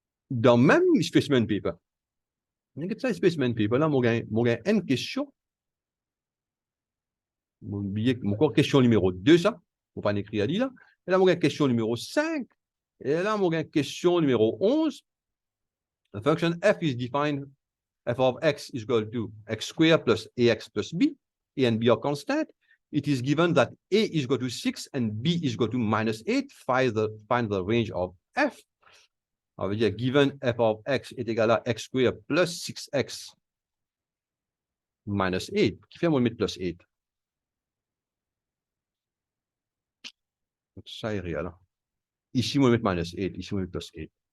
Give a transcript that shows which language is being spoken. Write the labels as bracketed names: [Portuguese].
[French] Dans le même specimen paper, ça specimen paper, là, mon une question, mon question numéro 2, ça, faut pas écrire à dit là, et là, mon question numéro 5, et là, mon question numéro 11, [English] the function f is defined, f of x is equal to x squared plus ax plus b, a and b are constant. It is given that a is equal to 6 and b is equal to minus 8. Find the range of f. [French] Ça veut dire given f of x est égal à x squared plus 6x minus 8. Qui fait moi mettre plus 8? Ça est réel. Ici, moi mettre minus 8. Ici, moi mettre plus 8.